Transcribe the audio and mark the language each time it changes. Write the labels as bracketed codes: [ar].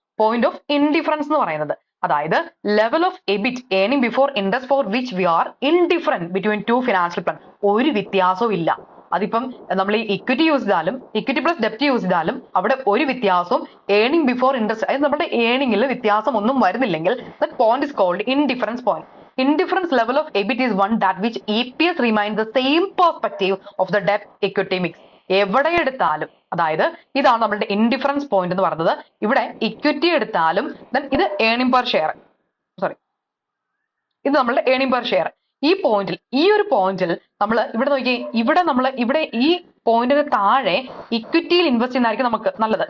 [en] point of indifference [ml] എന്ന് പറയുന്നത്. അതായത് [en] Level of EBIT earning before interest for which we are indifferent between two financial plan. [ml] ഒരു വ്യത്യാസവും ഇല്ല. അതിപ്പം നമ്മൾ ഈ ഇക്വിറ്റി യൂസ് ചെയ്താലും ഇക്വിറ്റി പ്ലസ് ഡെപ്റ്റ് യൂസ് ചെയ്താലും അവിടെ ഒരു വ്യത്യാസവും ഏണിംഗ് ബിഫോർ ഇൻട്രസ്റ്റ്, അതായത് നമ്മുടെ ഏണിംഗിൽ വ്യത്യാസം ഒന്നും വരുന്നില്ലെങ്കിൽ [en] That point is called indifference point. Indifference level of EBIT is one that which EPS remains the same perspective of the debt equity mix. [ml] എവിടെ എടുത്താലും, അതായത് ഇതാണ് നമ്മളുടെ ഇൻഡിഫറൻസ് പോയിന്റ് എന്ന് പറയുന്നത്. ഇവിടെ ഇക്വിറ്റി എടുത്താലും ഇത് ഏണിംഗ് പെർ ഷെയർ, ഇത് നമ്മളുടെ ഏണിംഗ് പെർ ഷെയർ. ഈ ഒരു പോയിന്റിൽ നമ്മൾ ഇവിടെ നോക്കി, ഇവിടെ ഈ പോയിന്റിന് താഴെ ഇക്വിറ്റിയിൽ ഇൻവെസ്റ്റ് ചെയ്യുന്നതായിരിക്കും നമുക്ക് നല്ലത്.